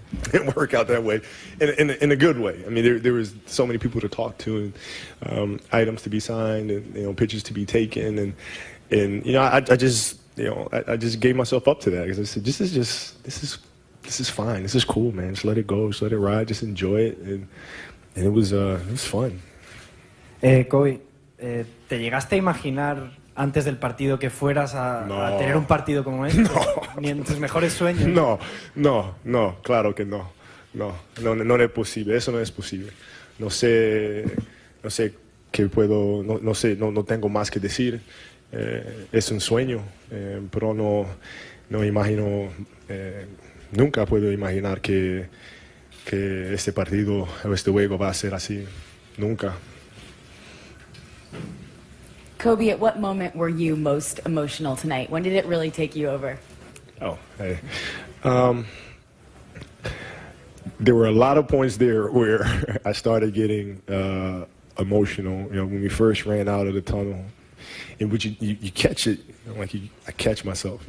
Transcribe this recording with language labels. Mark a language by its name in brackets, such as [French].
[English] Didn't work out that way, in a good way. There was so many people to talk to, and items to be signed, and pictures to be taken, and I just gave myself up to that because I said, this is fine, this is cool, man. Just let it go, just let it ride, just enjoy it, and it was fun. [Spanish] Kobe, ¿te llegaste a imaginar antes del partido que fueras a tener un partido como este? Ni en tus mejores sueños. No, claro que no. No es posible, eso no es posible. No sé qué puedo, no sé, no tengo más que decir. Es un sueño, pero no imagino, nunca puedo imaginar que este partido o este juego va a ser así. Nunca. [English] Kobe, at what moment were you most emotional tonight? When did it really take you over? Oh, hey. there were a lot of points there where I started getting emotional. You know, when we first ran out of the tunnel, in which you catch it, you know, like I catch myself.